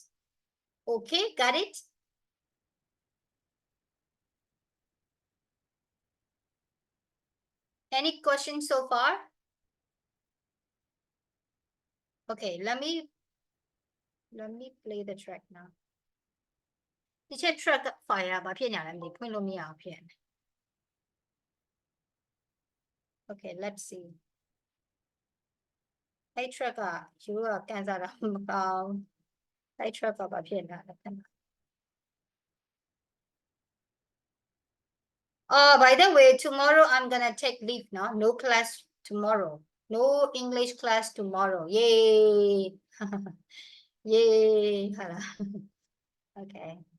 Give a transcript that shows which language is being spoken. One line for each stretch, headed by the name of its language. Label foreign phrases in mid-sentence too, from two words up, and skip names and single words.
English: Okay, got it? Any questions so far? Okay, let me play the track now.
Burmese: ဒီချက်
English: track file
Burmese: ဘာဖြစ်ညာလဲမသိဖွင့်လို့မရအောင်ဖြစ်နေ
English: Okay, let's see.
Burmese: အဲ့ track က you ကကန်စားတာမကောင်းအဲ့ track ကဘာဖြစ်နေတာလဲခဏ
English: Oh, by the way, tomorrow I'm gonna take leave, no class tomorrow. No English class tomorrow. Yay. Yay. Okay.